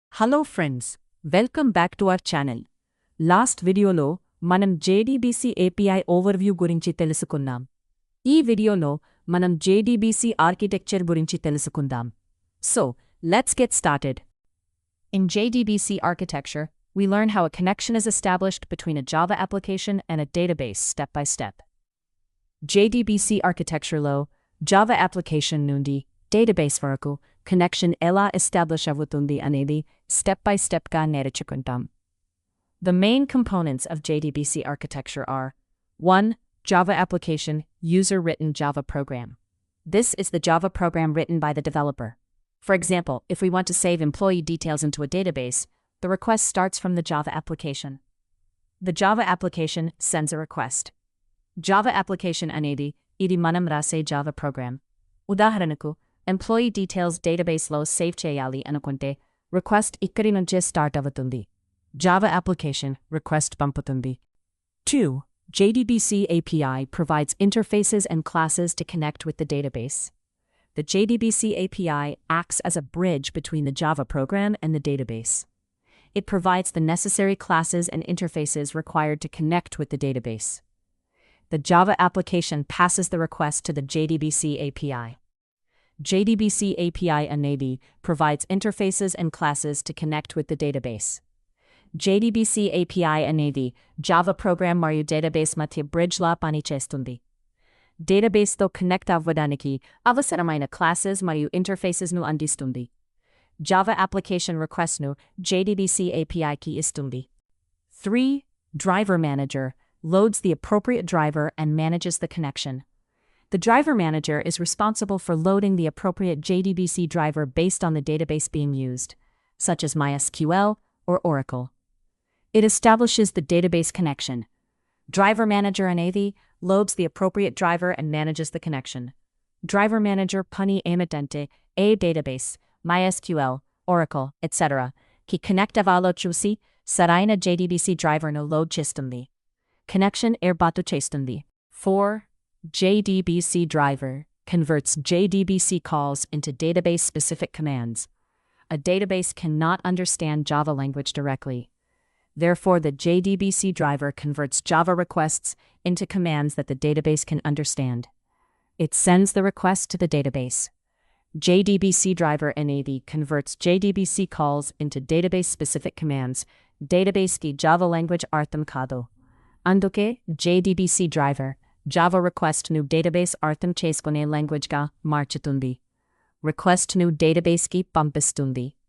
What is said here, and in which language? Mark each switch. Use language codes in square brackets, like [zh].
[te] Hello friends, welcome back to our channel. Last వీడియోలో మనం JDBC API overview గురించి తెలుసుకున్నాం. ఈ వీడియోలో మనం JDBC ఆర్కిటెక్చర్ గురించి తెలుసుకుందాం. [en] So, let's get started. In JDBC Architecture, we learn how a connection is established between a Java application and a database step by step. [te] JDBC Architecture-lo, Java application nundi database వరకు connection ఎలా establish అవుతుంది అనేది step by స్టెప్గా నేర్చుకుంటాం. [en] The main components of JDBC architecture are 1. Java application, user-written Java program. This is the Java program written by the developer. For example, if we want to save employee details into a database, the request starts from the Java application. The Java application sends a request. [te] Java application అనేది ఇది మనం రాసే Java program. ఉదాహరణకు employee details డేటాబేస్లో save చేయాలి అనుకుంటే request ఇక్కడి నుంచే స్టార్ట్ అవుతుంది. జావా అప్లికేషన్ రిక్వెస్ట్ పంపుతుంది. 2. [en] JDBC API provides interfaces and classes to connect with the database. The JDBC API acts as a bridge between the Java program and the database. It provides the necessary classes and interfaces required to connect with the database. The Java application passes the request to the JDBC API. JDBC API అనేది provides interfaces and classes to connect with the database. [te] JDBC API అనేది Java program మరియు database మధ్య bridge-లా పనిచేస్తుంది. డేటాబేస్తో connect అవ్వడానికి అవసరమైన classes మరియు interfaces-ను అందిస్తుంది. Java application request-ను JDBC API-కి ఇస్తుంది. 3. [en] DriverManager loads the appropriate driver and manages the connection. The DriverManager is responsible for loading the appropriate JDBC driver based on the database being used, such as MySQL or Oracle. It establishes the database connection. DriverManager అనేది loads the appropriate driver and manages the connection. [te] DriverManager పని ఏమిటంటే [en] a database, MySQL, Oracle, etc. [te] కి connect అవ్వాలో చూసి సరైన JDBC driverను load చేస్తుంది. Connection ఏర్పాటు చేస్తుంది. [en] 4. JDBC Driver converts JDBC calls into database-specific commands. A database cannot understand Java language directly. Therefore, the JDBC Driver converts Java requests into commands that the database can understand. It sends the request to the database. JDBC Driver అనేది converts JDBC calls into database-specific commands. [te] Database-ki Java language అర్థం కాదు. అందుకే JDBC Driver Java request-ను database అర్థం చేసుకునే లాంగ్వేజ్గా మార్చుతుంది. Request-ను database-కి పంపిస్తుంది.